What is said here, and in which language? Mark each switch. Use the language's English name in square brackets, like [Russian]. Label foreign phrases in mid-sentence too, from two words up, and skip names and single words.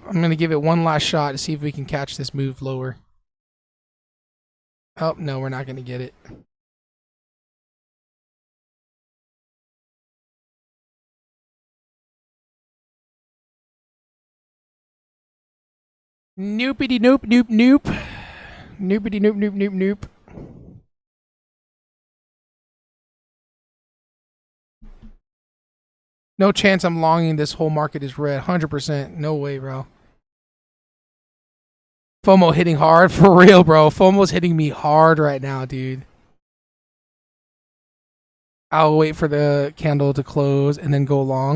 [English] I'm going to give it one last shot to see if we can catch this move lower. Oh, no, we're not going to get it. Noopity noop noop noop. Noopity noop noop noop noop. No chance I'm longing this whole market is red. 100%. No way, bro. FOMO hitting hard. For real, bro. FOMO's hitting me hard right now, dude. I'll wait for the candle to close and then go long.